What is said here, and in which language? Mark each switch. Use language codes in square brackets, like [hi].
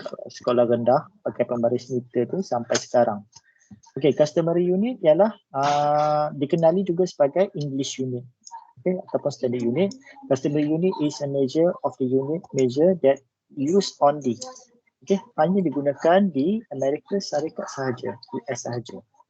[ms] Sekolah rendah pakai pembaris meter tu sampai sekarang. Okay, customary unit ialah dikenali juga sebagai English unit. Okay, ataupun standard unit. [en] Customary unit is a measure of the unit measure that used only. [ms] Okay, hanya digunakan di Amerika Syarikat sahaja, US sahaja.